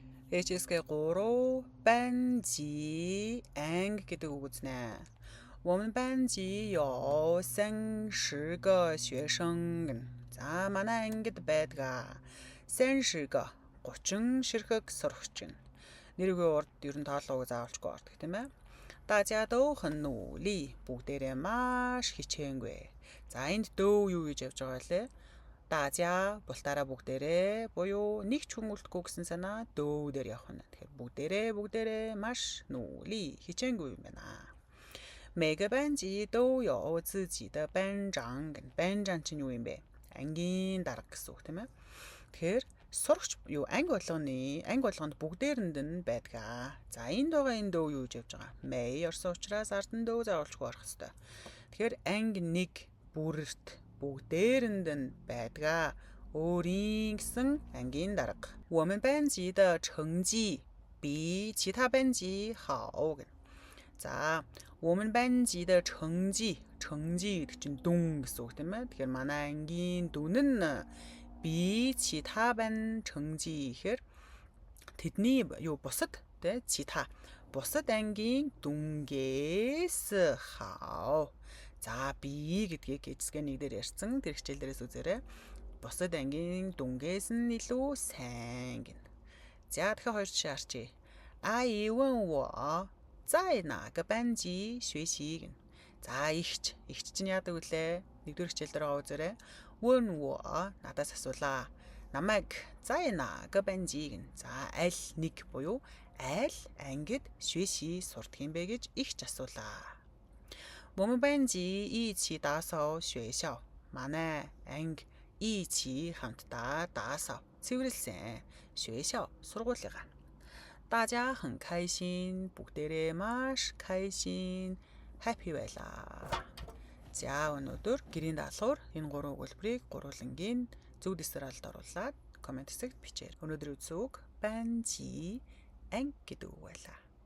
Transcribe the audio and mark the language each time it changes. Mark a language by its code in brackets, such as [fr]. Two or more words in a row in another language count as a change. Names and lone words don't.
[mn] HSK 3班级 ang гэдэг үг үзнэ. [zh] 我们班级有30个学生. [mn] За манай ангид байдаг 30个 30 ширхэг сурагч. Нэргүй урд ер нь тооллогоо заавалчгүй ордог тийм ээ. [zh] 大家都很努力 [mn] бүгдээрээ маш хичээнгүй. За энд дөө юу гэж явж байгаа лээ? 大家 бултаараа бүгдээрээ буюу нэг ч хүн үлдэхгүй гэсэн санаа дөө дээр явах нь. Тэгэхээр бүгдээрээ маш 努力 хичээнгүй юм байна. [zh] 每个班级都有自己的班长. [mn] 班长 чинь юу юм бэ? Ангийн дарга гэсэн үг тийм ээ. Тэгэхээр сурагч юу анги болгонд бүгдээрэнд нь байдаг. За энд байгаа энэ дөө юу гэж явж байгаа? Мэй орсон учраас ард нь дөө заавалчгүй орох хэрэгтэй. Тэгэхээр анги нэг бүрэрт бүгдээрэнд нь байдаг. өөрийн гэсэн ангийн дарга. [zh] 我们班级的成绩比其他班级好. [mn] За [zh] 我们班级的成绩 [mn] гэдэг чинь дүн гэсэн үг тийм ээ. Тэгэхээр манай ангийн дүн нь би [zh] 其他班成绩 [mn] гэхээр тэдний юу бусад тэ чита бусад ангийн дүнгээс хаа. За би гэдгийг HSK 1 дээр ярьсан. Тэр хичээл дээрээс үзээрэй. Бусад ангийн дүнгээс нь илүү сайн гэнэ. За дахиад хоёр жишээ харчи. [zh] 阿姨问我在哪个班级学习. [mn] За ихч чинь яадаг вүлээ? Нэгдүгээр хичээл дээр үзээрэй. [zh] 问我 [mn] надаас асуулаа. Намайг [zh] 在哪个班级. [mn] За аль нэг буюу аль ангид 学习 сурдаг юм бэ гэж ихч асуулаа. [zh] 我们班级一起打扫学校. [mn] манай анги 一起 хамтдаа 打扫 цэвэрлсэн 学校 сургуулигаа. [zh] 大家很开心 [mn] бүгдээрээ маш 开心 happy байлаа. За өнөөдөр гэрийн даалгавар энэ гурван өгүүлбэрийг гурвангийн зөв дэсралд оруулаад комент хэсэгт бичээрэй. Өнөөдөр үзсэн үг 班级 анги гэдэг үг байлаа.